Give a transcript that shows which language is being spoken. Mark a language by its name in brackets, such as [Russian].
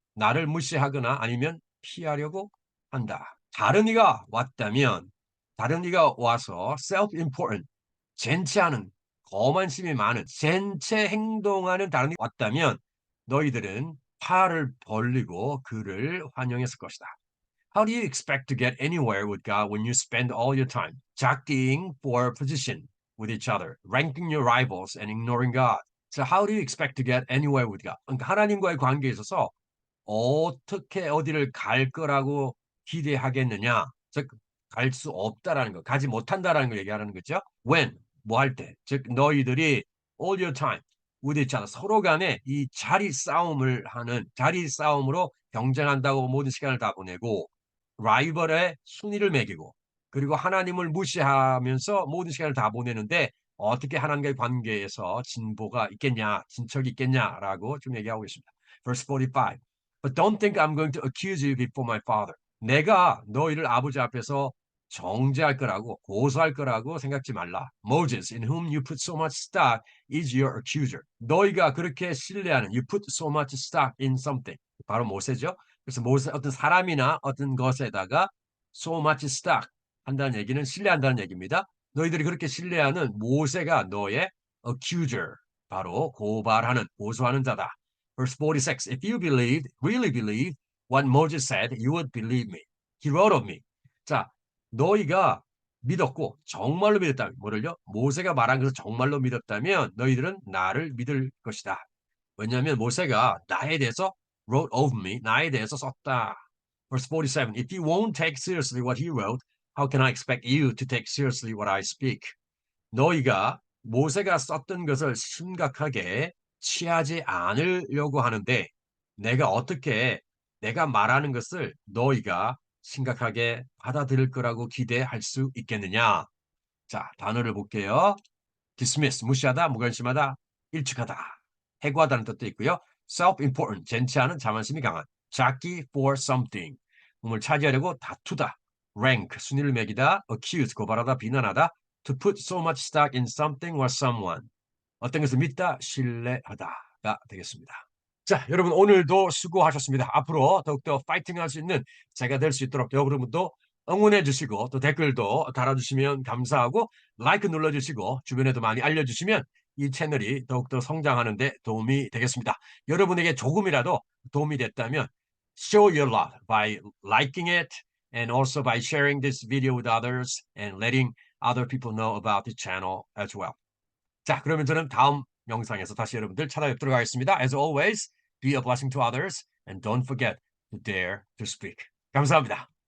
[Korean] 나를 무시하거나 아니면 피하려고 한다. 다른 이가 왔다면 다른 이가 와서 self-important, 젠체하는 거만심이 많은 젠체 행동하는 다른 이가 왔다면 너희들은 팔을 벌리고 그를 환영했을 것이다. [English] How do you expect to get anywhere with God when you spend all your time jockeying for position with each other, ranking your rivals, and ignoring God? So how do you expect to get anywhere with God? [Korean] 그러니까 하나님과의 관계에 있어서 어떻게 어디를 갈 거라고 기대하겠느냐? 즉, 갈 수 없다라는 거, 가지 못한다라는 걸 얘기하는 거죠. When, 뭐 할 때, 즉 너희들이 [English] all your time with each other, [Korean] 서로 간에 이 자리 싸움으로 경쟁한다고 모든 시간을 다 보내고 라이벌의 순위를 매기고 그리고 하나님을 무시하면서 모든 시간을 다 보내는데 어떻게 하나님과의 관계에서 진보가 있겠냐, 진척이 있겠냐라고 좀 얘기하고 있습니다. Verse 45. [English] But don't think I'm going to accuse you before my father. [Korean] 내가 너희를 아버지 앞에서 정죄할 거라고 고소할 거라고 생각지 말라. Moses, in whom you put so much stock, is your accuser. 너희가 그렇게 신뢰하는 [English] you put so much stock in something. [Korean] 바로 모세죠. 그래서 모세 어떤 사람이나 어떤 것에다가 so much stock 한다는 얘기는 신뢰한다는 얘기입니다. 너희들이 그렇게 신뢰하는 모세가 너의 accuser, 바로 고발하는 고소하는 자다. [English] Verse 46, if you believed, really believed what Moses said, you would believe me. He wrote of me. [Korean] 자, 너희가 믿었고 정말로 믿었다면 뭐를요? 모세가 말한 것을 정말로 믿었다면 너희들은 나를 믿을 것이다. 왜냐하면 모세가 나에 대해서 [English] wrote of me, [Korean] 나에 대해서 썼다. [English] Verse 47, if you won't take seriously what he wrote, how can I expect you to take seriously what I speak? [Korean] 너희가 모세가 썼던 것을 심각하게 취하지 않으려고 하는데 내가 어떻게 내가 말하는 것을 너희가 심각하게 받아들일 거라고 기대할 수 있겠느냐? 자, 단어를 볼게요. dismiss, 무시하다, 무관심하다, 일축하다, 해고하다는 뜻도 있고요. self-important, 젠치하는 자만심이 강한, 작기 for something, 몸을 차지하려고 다투다, rank, 순위를 매기다, accuse, 고발하다, 비난하다, to put so much stock in something or someone, 어떤 것을 믿다, 신뢰하다가 되겠습니다. 자, 여러분 오늘도 수고하셨습니다. 앞으로 더욱더 파이팅할 수 있는 제가 될 수 있도록 여러분도 응원해 주시고 또 댓글도 달아주시면 감사하고 라이크 눌러주시고 주변에도 많이 알려주시면 이 채널이 더욱더 성장하는 데 도움이 되겠습니다. 여러분에게 조금이라도 도움이 됐다면 [English] show your love by liking it and also by sharing this video with others and letting other people know about the channel as well. [Korean] 자, 그러면 저는 다음 영상에서 다시 여러분들 찾아뵙도록 하겠습니다. [English] As always, be a blessing to others and don't forget to dare to speak. [Korean] 감사합니다.